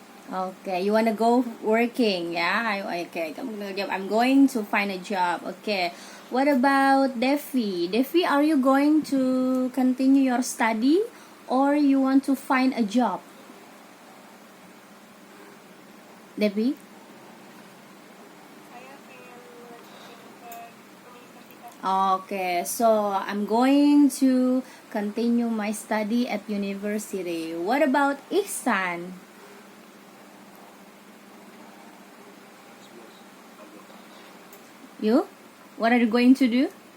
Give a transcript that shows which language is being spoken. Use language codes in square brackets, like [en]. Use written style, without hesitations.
[en] Okay, you wanna go working, yeah? Okay, kamu gonna job. I'm going to find a job. Okay. What about Devi? Devi, are you going to continue your study or you want to find a job? Devi? [id] Saya pengen melanjutkan ke universitas. [en] Okay, so I'm going to continue my study at university. What about Ihsan? You? What are you going to do?